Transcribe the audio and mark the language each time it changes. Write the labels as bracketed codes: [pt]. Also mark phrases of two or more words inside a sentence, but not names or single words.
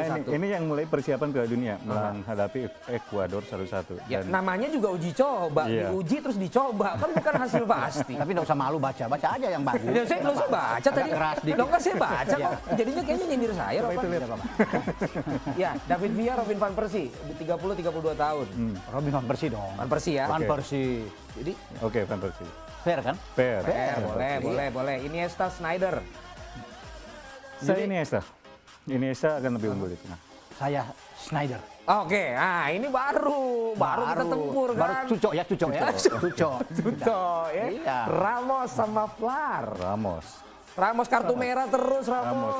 [id] Nah, ini yang mulai persiapan Piala Dunia menghadapi Ekuador 1-1. Ya, namanya juga uji coba, diuji terus dicoba, kan bukan hasil pasti. Tapi nggak usah malu baca aja yang bagus. Ya, saya nggak usah baca tadi. Nggak saya baca kok. Jadinya kayaknya nyindir saya, Ropan. Ya, David Villa, Robin van Persie, 30-32 tahun. Robin van Persie dong. Van Persie ya. Van Persie. Jadi, Oke, Van Persie. Fair kan? Fair. Boleh. Iniesta, Sneijder. Saya Iniesta akan lebih unggul di tengah. Saya Sneijder. Oke, nah ini baru kita tempur kan. Baru cucok ya. Cucok ya. Iya. Ramos sama Flar. Ramos kartu merah terus Ramos.